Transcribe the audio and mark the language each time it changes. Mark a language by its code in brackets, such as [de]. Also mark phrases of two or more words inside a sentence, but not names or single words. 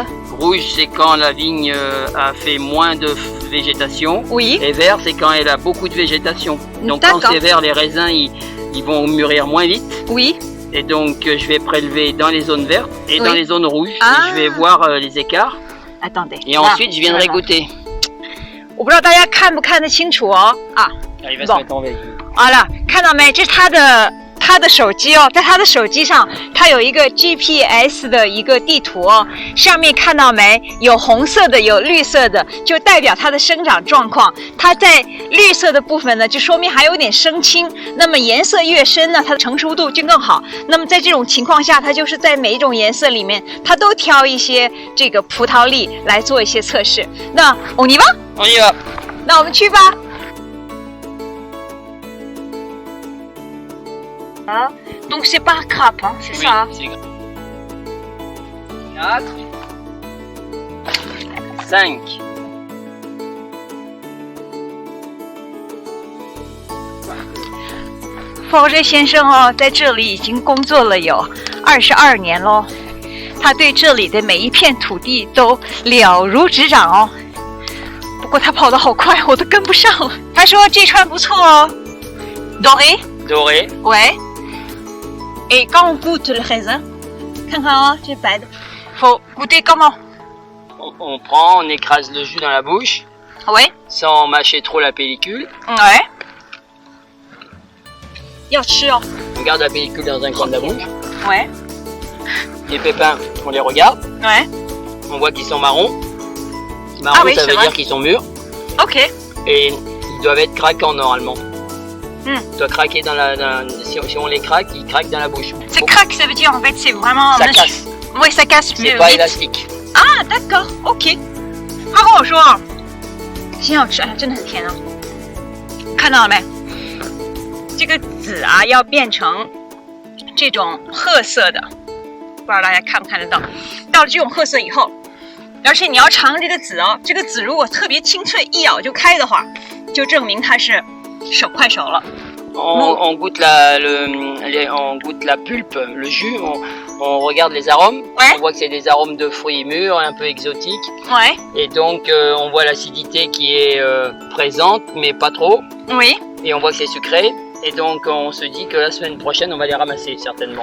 [fr] Rouge, c'est quand la vigne a fait moins de végétation. Oui. Et vert, c'est quand elle a beaucoup de végétation. Donc quand D'accord. c'est vert, les raisins, ils vont mûrir moins vite. Oui. Et donc je vais prélever dans les zones vertes et Oui. dans les zones rouges. Ah. Et je vais voir les écarts. Attendez. Et ensuite, je viendrai goûter. [zh] 我不知道大家看不看得清楚哦。啊。 [fr] Ah, il va Bon. se mettre en veille. [zh] 好了，看到没？这是他的手机哦，在他的手机上，它有一个 GPS 的一个地图哦，上面看到没？有红色的，有绿色的，就代表它的生长状况。它在绿色的部分呢，就说明还有点生青。那么颜色越深呢，它的成熟度就更好。那么在这种情况下，它就是在每一种颜色里面，它都挑一些这个葡萄粒来做一些测试。 [fr] 那 on y va？ On y va. [zh] 那我们去吧。 [fr] Donc c'est par grappe, hein, c'est ça? Oui, c'est 4, 5. [zh] Forget 先生哦，在这里已经工作了有22年咯，他对这里的每一片土地都了如指掌哦。不过他跑得好快，我都跟不上了。他说这串不错哦 ，doré， [fr] Doré. ouais。Et quand on goûte le raisin， [zh] 看看哦，这白的。 [fr] Faut goûter comment？ On prend, on écrase le jus dans la bouche, Ouais， sans mâcher trop la pellicule. ouais。 [zh] 要吃哦。 [fr] On garde la pellicule dans un coin de la bouche. Ouais， Les pépins, on les regarde. ouais。 On voit qu'ils sont marrons. Marron, Ah oui, ça c'est veut vrai. dire qu'ils sont mûrs. Ok。 Et ils doivent être craquants normalement. Hmm. Ils doivent craquer si on les craque, ils craquent dans la bouche. C'est craque, ça veut dire en fait c'est vraiment. Ça casse. Oui, ça casse. C'est pas élastique. Ah, d'accord, OK。 [zh] 他跟我说，挺好吃，哎，真的很甜啊。看到了没？这个籽啊，要变成这种褐色的，不知道大家看不看得到。到了这种褐色以后，而且你要尝这个籽哦，这个籽如果特别清脆，一咬就开的话，就证明它是快熟了。 [fr] On goûte on goûte la pulpe, le jus, on regarde les arômes. Ouais. On voit que c'est des arômes de fruits mûrs, un peu exotiques. Ouais. Et donc on voit l'acidité qui est présente, mais pas trop. Oui. Et on voit que c'est sucré. Et donc on se dit que la semaine prochaine, on va les ramasser certainement.